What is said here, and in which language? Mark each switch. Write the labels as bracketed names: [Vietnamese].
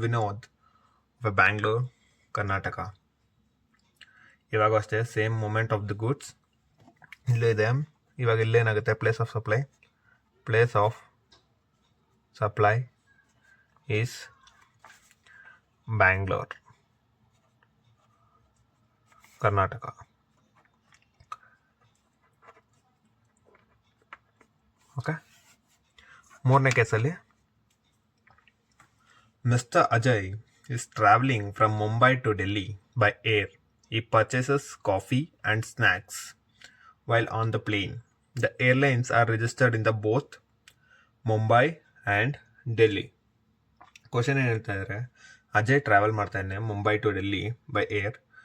[Kannada] Vinod of Bangalore, Karnataka. ಇವಾಗ ಅಷ್ಟೇ same moment of the goods ಇಲ್ಲೇ ಇದೆ. ಇವಾಗ ಇಲ್ಲೇನಾಗುತ್ತೆ place of supply. [English] Place of supply is Bangalore, Karnataka. Okay, [Kannada] ಮೂರನೇ ಕೇಸಲ್ಲಿ [English] Mister Ajay is traveling from Mumbai to Delhi by air. He purchases coffee and snacks while on the plane. The airlines are registered in the both Mumbai and Delhi. [Kannada] Question ಏನು ಹೇಳ್ತಾ ಇದ್ದಾರೆ? Ajay travel ಮಾಡ್ತಾ ಇದ್ದಾನೆ Mumbai to Delhi by air.